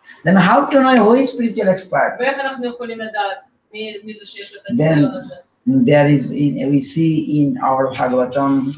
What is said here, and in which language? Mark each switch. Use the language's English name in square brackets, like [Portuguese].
[English] Then how to know who is spiritual expert? [Hebrew] ואיך אנחנו יכולים לדעת מי זה שיש לו את הניסיון [English] Then [Hebrew] הזה? [English] there is, we see in our Bhagavatam,